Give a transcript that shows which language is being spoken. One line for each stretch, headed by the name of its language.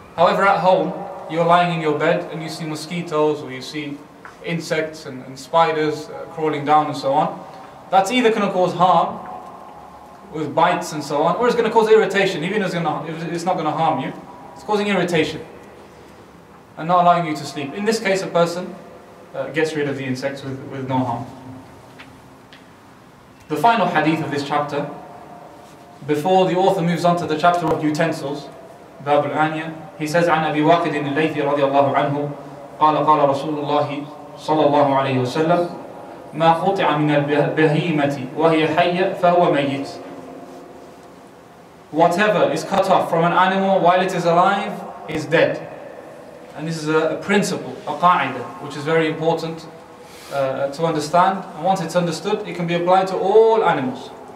English: However, at home, you're lying in your bed and you see mosquitoes, or you see insects and spiders crawling down and so on. That's either going to cause harm with bites and so on, or it's going to cause irritation. Even if it's not going to harm you, it's causing irritation and not allowing you to sleep. In this case, a person gets rid of the insects with no harm. The final hadith of this chapter, before the author moves on to the chapter of utensils,
Arabic: باب الآنية,
English: he says
Arabic: عن أبي واقد الليثي رضي الله عنه قال قال رسول الله صلى الله عليه وسلم ما قطع من البهيمة وهي حية فهو ميت.
English: Whatever is cut off from an animal while it is alive is dead. And this is a principle, a qa'idah, which is very important to understand. And once it's understood, it can be applied to all animals.